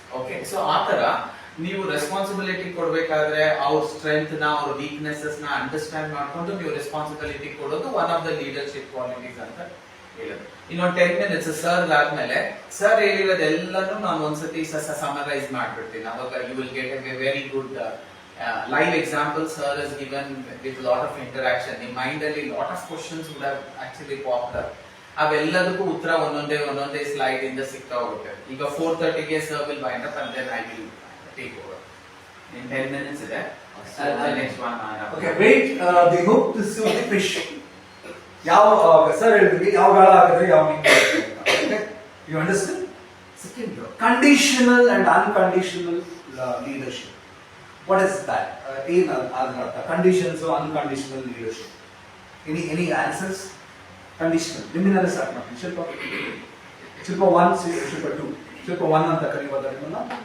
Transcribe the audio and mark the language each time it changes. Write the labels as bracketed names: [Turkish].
[Kannada] Okay, so ಆ ತರ ನೀವು ರೆಸ್ಪಾನ್ಸಿಬಿಲಿಟಿ ಕೊಡ್ಬೇಕಾದ್ರೆ ಅವ್ರ ಸ್ಟ್ರೆಂತ್ ನ ಅವ್ರ ವೀಕ್ನೆಸಸ್ ನ ಅಂಡರ್ಸ್ಟ್ಯಾಂಡ್ ಮಾಡ್ಕೊಂಡು ನೀವು ರೆಸ್ಪಾನ್ಸಿಬಿಲಿಟಿ ಕೊಡೋದು [English] one of the leadership qualities [Kannada] ಅಂತ ಹೇಳೋದು. ಇನ್ನೊಂದು 10 minutes ಸರ್ ಆದ್ಮೇಲೆ ಸರ್ ಹೇಳಿರೋದೆಲ್ಲನೂ ನಾನು ಒಂದ್ಸತಿ ಸಮರೈಸ್ ಮಾಡ್ಬಿಡ್ತೀನಿ. ಅವಾಗ [English] You will get a very good live example sir has given with lot of interaction. In mind ಅಲ್ಲಿ lot of questions would have actually popped up. [Kannada] ಅವೆಲ್ಲದಕ್ಕೂ ಉತ್ತರ ಒಂದೊಂದೇ ಸ್ಲೈಡ್ ಇಂದ ಸಿಗ್ತಾ ಹೋಗುತ್ತೆ. ಈಗ 4:30 ಗೆ sir [English] will wind up and then I will take over. In 10 minutes ಇದೆ. The next one. Okay, wait. They hope to see the fish. [Kannada] ಯಾವ sir ಹೇಳಿದ್ವಿ ಯಾವ ಗಾಳ ಹಾಕಿದ್ರೆ ಯಾವ ಮೀನು ಬರುತ್ತೆ. [English] You understand? Second, conditional and unconditional leadership. What is that? Conditions or unconditional leadership? Any answers? Conditional. Liminal start ಮಾಡ್ತೀನಿ. [Kannada] ಶಿಲ್ಪ 1, ಶಿಲ್ಪ 2. ಶಿಲ್ಪ 1 ಅಂತ ಕರೆಯುವುದರಿಂದ